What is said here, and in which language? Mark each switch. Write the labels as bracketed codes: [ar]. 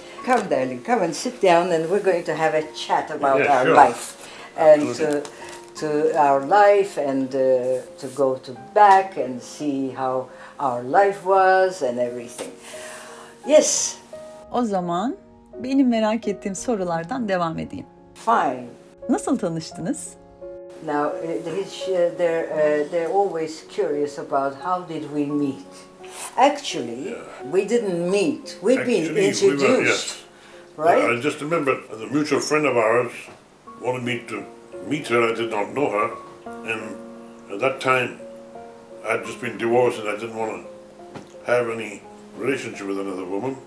[en] Come darling, come and sit down and we're going to have a chat about Yeah, our sure. life. And to our life and to go to back and see how our life was and everything. Yes. [tr] O zaman benim merak ettiğim sorulardan devam edeyim. [en] Fine. [tr] Nasıl tanıştınız? [en] Now they're always curious about how did we meet. Actually, we didn't meet. We've been introduced, yes. right? I just remember the mutual friend of ours wanted me to meet her. I did not know her, and at that time I had just been divorced and I didn't want to have any relationship with another woman.